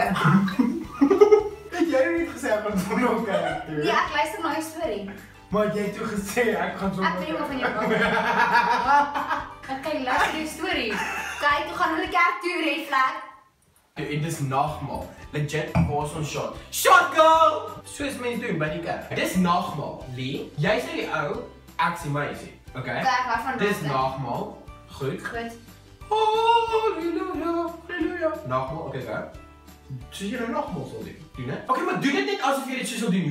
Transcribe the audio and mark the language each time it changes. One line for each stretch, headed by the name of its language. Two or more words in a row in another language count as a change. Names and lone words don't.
Afrikaans: Het jy net gesê ek gaan Sondag kerk toe? Ja, ek luister na jou storie. Maar jy het toe gesê ek gaan Sondag. Ek weet nie of van jou wil. Okay, luister die storie. Kyk, toe gaan hulle kerk toe, red flag. En dis nagmaal. Legit was ons shot.
English: Shot girl!
Afrikaans: Soos mense doen by die kerk. Dis nagmaal. Lee, jy sê die ou, ek sê meisie. Okay? Okay, ek hou van Dis nagmaal. nagmaal. Goed. Goed. Halleluja. Halleluja. Nagmaal, okay, ga. Soos jy nou nagmaal sal doen. Doen hè? Okay, maar doen dit net asof jy dit so sal doen.